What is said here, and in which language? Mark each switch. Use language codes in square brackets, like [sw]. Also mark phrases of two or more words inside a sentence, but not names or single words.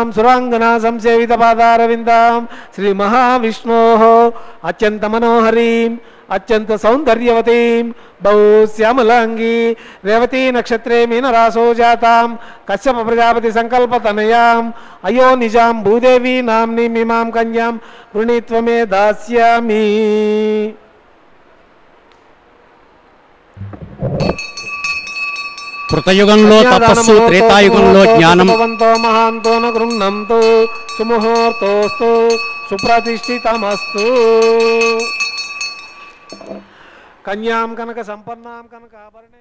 [sa] सुरांगना संसेवित पादारविन्दां श्री महाविष्णोः अत्यंत मनोहरीं अत्यंत सौंदर्यवतीं बहुश्यामलांगी रेवती नक्षत्रे मीनरासो जातां कश्यप प्रजापति संकल्प तनयां अयो निजां भूदेवी नाम्नीं इमां कन्यां वृणीत्वमे दास्यामि। [te] కృతయుగంలో తపస్సు, త్రేతాయుగంలో జ్ఞానం. [sa] महान्तो न गृह्णन्तु सुमुहूर्तोस्तु सुप्रतिष्ठितमस्तु. कन्यां कनक सम्पन्नां कनक आभरणे.